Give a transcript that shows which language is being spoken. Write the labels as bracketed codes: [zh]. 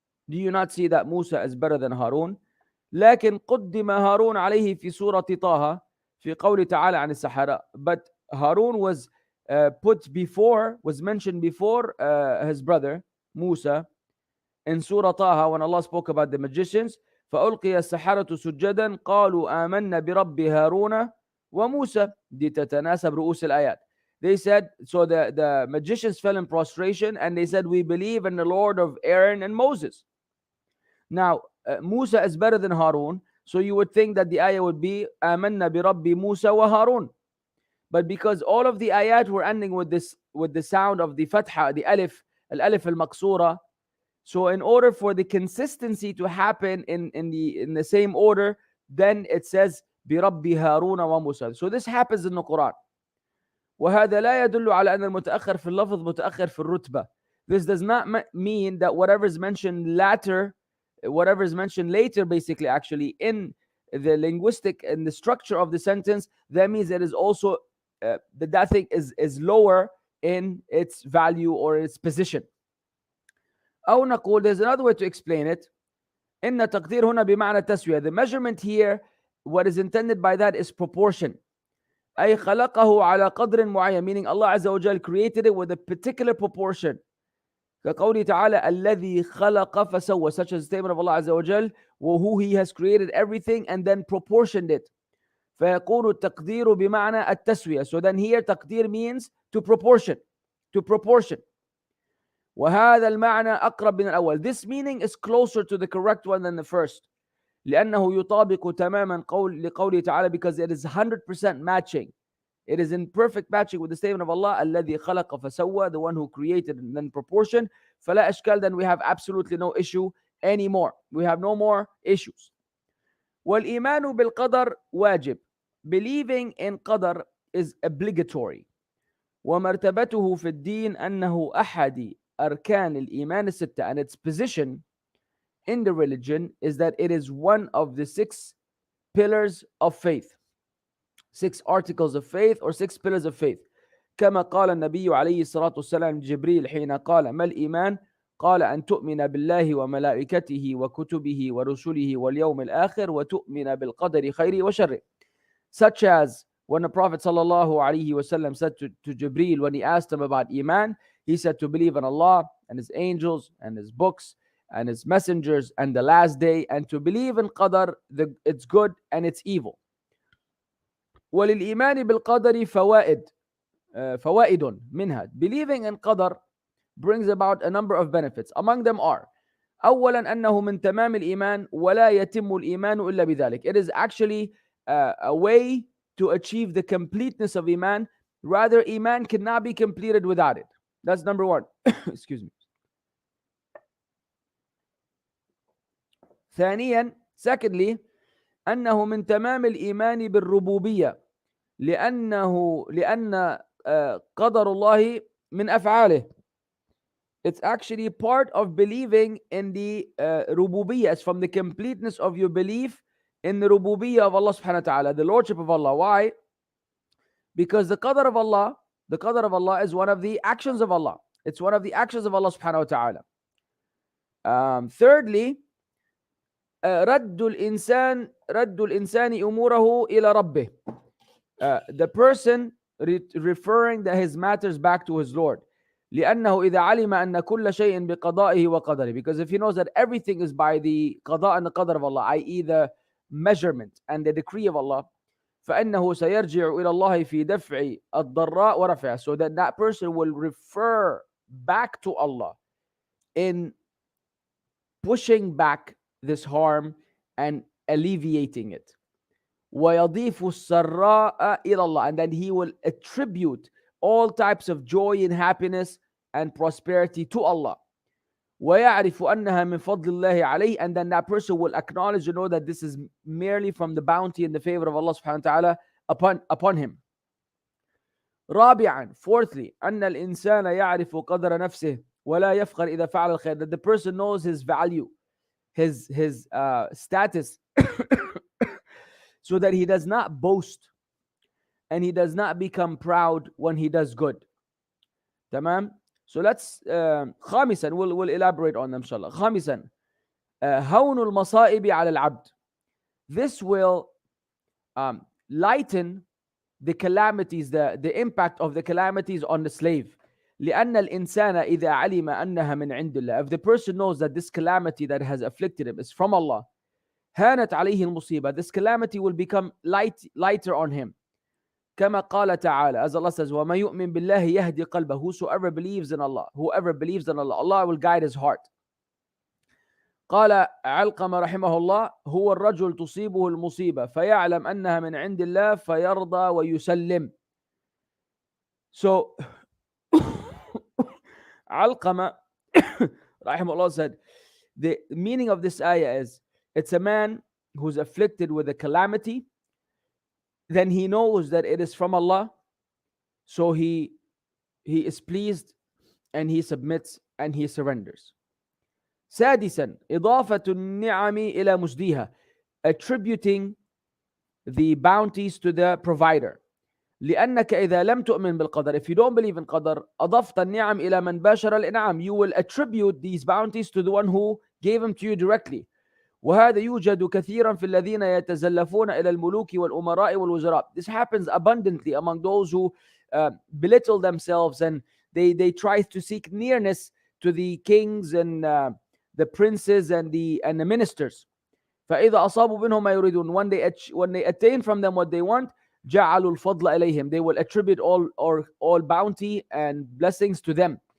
[en] Do you not see that Musa is better than Harun? [ar] لكن قدم هارون عليه في سورة طه في قول تعالى عن السحرة. [en] But Harun was mentioned before his brother Musa in Surah Taha, when Allah spoke about the magicians. [ar] فألقي السحرة سجدا قالوا آمنا برب هارون وموسى. دي تتناسب رؤوس الآيات. [en] They said, so the magicians fell in prostration and they said, we believe in the Lord of Aaron and Moses. Now, Musa is better than Harun, so you would think that the ayah would be [ar] آمنا برب موسى وهارون. [en] But because all of the ayat were ending with the sound of the fatha, the alif, al-alif al-maqsura, so in order for the consistency to happen in the same order, then it says [ar] برب هارون وموسى. [en] So this happens in the Quran. [ar] وهذا لا يدل على أن المتأخر في اللفظ متأخر في الرتبة. [en] This does not mean that whatever is mentioned later, basically, actually, in the linguistic and the structure of the sentence, that means it is also that thing is lower in its value or its position. [ar] أو نقول, [en] there's another way to explain it. [ar] إن تقدير هنا بمعنى تسوية. [en] The measurement here, what is intended by that is proportion. [ar] أي خلقه على قدر معين, [en] meaning Allah Azza wa Jal created it with a particular proportion. [ar] كقوله تعالى الذي خلق فسوى, [en] such as the statement of Allah Azza wa Jal, who He has created everything and then proportioned it. [ar] فيكون التقدير بمعنى التسوية. [en] So then here تقدير means to proportion. [ar] وهذا المعنى أقرب من الأول. [en] This meaning is closer to the correct one than the first. [ar] لأنه يطابق تماما لقوله تعالى, [en] because it is 100% matching. It is in perfect matching with the statement of Allah, [ar] الذي خلق فسوى, [en] the one who created and then proportioned. [ar] فلا إشكال, [en] then we have absolutely no issue anymore. We have no more issues. [ar] وَالْإِيمَانُ بِالْقَدَرِ واجب. [en] Believing in Qadr is obligatory. [ar] ومرتبته في الدين أنه أحد أركان الإيمان الستة, [en] and its position in the religion is that it is one of the 6 pillars of faith, 6 articles of faith or 6 pillars of faith. [ar] كما قال النبي عليه الصلاة والسلام جبريل حين قال ما الإيمان قال أن تؤمن بالله وملائكته وكتبه ورسله واليوم الآخر وتؤمن بالقدر خيره وشره. [en] Such as when the Prophet ﷺ said to Jibreel when he asked him about Iman, he said to believe in Allah and His angels and His books and His messengers and the last day, and to believe in Qadr, its good and its evil. [ar] وَلِلْإِيمَانِ بِالْقَدَرِ فوائد منها. [en] Believing in Qadr brings about a number of benefits. Among them are [ar] أولا أنه من تمام الإيمان ولا يتم الإيمان إلا بذلك. [en] It is actually a way to achieve the completeness of Iman. Rather, Iman cannot be completed without it. That's number one. Excuse me. [ar] ثانيا, [en] secondly, [ar] أنه من تمام الإيمان بالربوبية لأن قدر الله من أفعاله. [en] It's actually part of believing in the rububiyyah. It's from the completeness of your belief in the rububiyyah of Allah subhanahu wa ta'ala, the lordship of Allah. Why? Because the qadr of Allah is one of the actions of Allah. It's one of the actions of Allah subhanahu wa ta'ala. Thirdly, [ar] رد الإنسان أموره إلى ربه. [en] The person referring his matters back to his Lord. [ar] لأنه إذا علم أن كل شيء بقضائه وقدره. [en] Because if he knows that everything is by the qada and the qadr of Allah, i.e. the measurement and the decree of Allah, [ar] فإنه سيرجع إلى الله في دفع الضراء ورفعها. [en] So that person will refer back to Allah in pushing back this harm and alleviating it. [ar] ويضيف السراء إلى الله, [en] and then he will attribute all types of joy and happiness and prosperity to Allah. [ar] ويعرف أنها من فضل الله عليه, [en] and then that person will acknowledge and know that this is merely from the bounty and the favor of Allah subhanahu wa ta'ala upon him. [ar] رابعا, [en] fourthly, [ar] أن الإنسان يعرف قدر نفسه ولا يفخر إذا فعل الخير. [en] That the person knows his value, his status, so that he does not boast and he does not become proud when he does good. Tamam? So let's [ar] خامسا, [en] we'll elaborate on them inshallah. [ar] خامسا, هون المصائب على العبد. [en] This will lighten the calamities, the impact of the calamities on the slave. [ar] لأن الإنسان إذا علم أنها من عند الله. [en] If the person knows that this calamity that has afflicted him is from Allah, [ar] هانت عليه المصيبة. [en] This calamity will become lighter on him. [ar] كما قال تعالى, [en] as Allah says, [ar] وَمَا يُؤْمِن بِاللَّهِ يَهْدِي قَلْبَهُ. [en] Whoever believes in Allah, Allah will guide his heart. [ar] قال علقمة رحمه الله هو الرجل تصيبه المصيبة فيعلم أنها من عند الله فيرضى ويسلم. [en] So Alqama rahimahullah said, the meaning of this ayah is, it's a man who's afflicted with a calamity, then he knows that it is from Allah, so he is pleased and he submits and he surrenders. [ar] سادسا, إضافة النعم إلى مجديها, [en] attributing the bounties to the provider. [ar] لأنك إذا لم تؤمن بالقدر, [en] if you don't believe in Qadr, [ar] أضفت النعم إلى من باشر الإنعام, [en] you will attribute these bounties to the one who gave them to you directly. [ar] وهذا يوجد كثيرا في الذين يتزلفون إلى الملوك والأمراء والوزراء. [en] This happens abundantly among those who belittle themselves and they try to seek nearness to the kings and the princes and the ministers. [ar] فإذا أصابوا منهم ما يريدون, [en] when they attain from them what they want, [ar] جعلوا الفضل إليهم, [en] they will attribute all bounty and blessings to them.